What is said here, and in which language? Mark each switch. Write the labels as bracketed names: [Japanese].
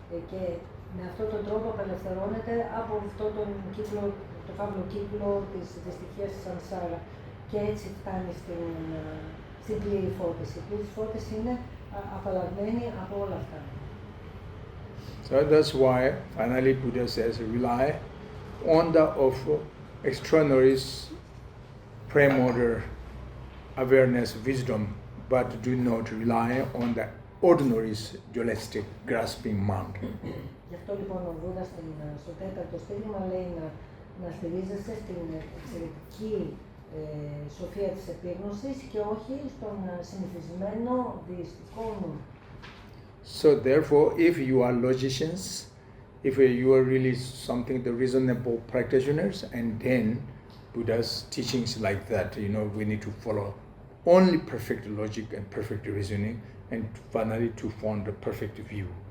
[Greek] Και με αυτόν τον τρόπο απελευθερώνεται από αυτόν τον κύκλο, το φαύλο κύκλο της δυστυχίας της σαμσάρα. Και έτσι φτάνει στην πλήρη φώτιση. Η πλήρη φώτιση είναι απαλλαγμένη από όλα αυτά. [English] So that's why finally Buddha says rely on the of extraordinary primordial awareness, wisdom, but do not rely on the ordinary dualistic grasping mind. [Greek] Γι' αυτό λοιπόν ο Βούδας στο τέταρτο στήριγμα λέει να στηρίζεσαι στην εξαιρετική σοφία της επίγνωσης και όχι στον συνηθισμένο δειστικό νου. [English] So therefore, if you are logicians, if you are really something the reasonable practitioners, and then Buddha's teachings like that. We need to follow only perfect logic and perfect reasoning, and finally to form the perfect view.